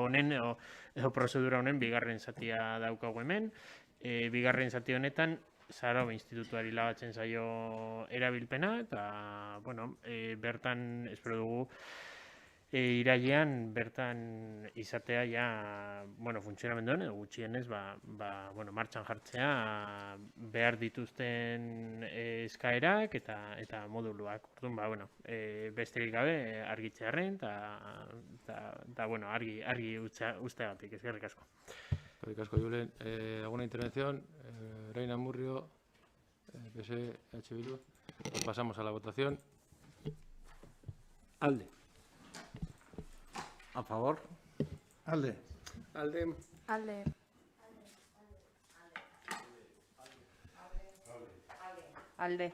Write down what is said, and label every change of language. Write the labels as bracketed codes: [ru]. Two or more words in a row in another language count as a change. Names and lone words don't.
[eu] honen, edo prozedura honen, bigarren zatia daukagu hemen, bigarren zati honetan, Zarobe Institutuari lagatzen zaio erabilpena, eta, bertan, espero dugu, irailean bertan izatea ja, funtzionamenduan, edo gutxienez, martxan jartzea behar dituzten eskaerak eta moduluak. Orduan, besterik gabe argitzearren, eta argi usteagatik, eskerrik asko. Eskerrik asko, Julen. [es] ¿Alguna intervención? Reina Murrio, PSE, H. Bildu. Pues pasamos a la votación. [eu] Alde. [es] A favor. [eu] Alde. Alde. Alde. Alde.